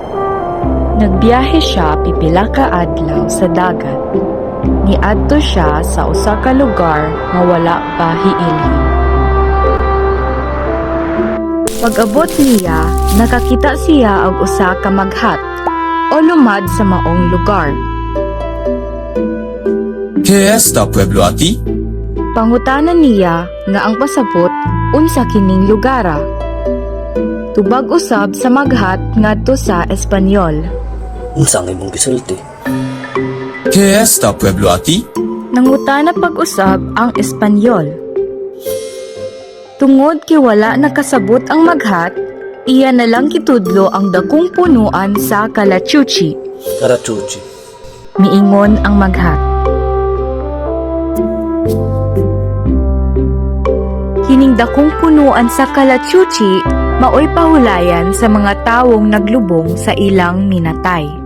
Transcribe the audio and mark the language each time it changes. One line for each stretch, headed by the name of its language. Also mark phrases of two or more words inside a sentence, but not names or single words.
Cebuano: Nagbiyahe siya pipila ka adlaw sa dagat. Niadto siya sa usa ka lugar nga wala pa hiilhi. Pag-abot niya, nakakita siya og usa ka maghat o lumad sa maong lugar.
Spanish: ¿Qué esta pueblo a ti?
Cebuano: Pangutanan niya nga ang pasabot unsa kining lugara. Tubag usab sa maghat ngadto sa Espanyol. Unsang imong gisulti?
Spanish: ¿Qué esta pueblo a ti?
Cebuano: Nangutana pag-usab ang Espanyol. Tungod kay wala nakasabot ang maghat, iya na lang kitudlo ang dakong punuan sa Calachuchi. Karachuchi. Miingon ang maghat. Kining dakong punuan sa Calachuchi maoy pahulayan sa mga tawong naglubong sa ilang minatay.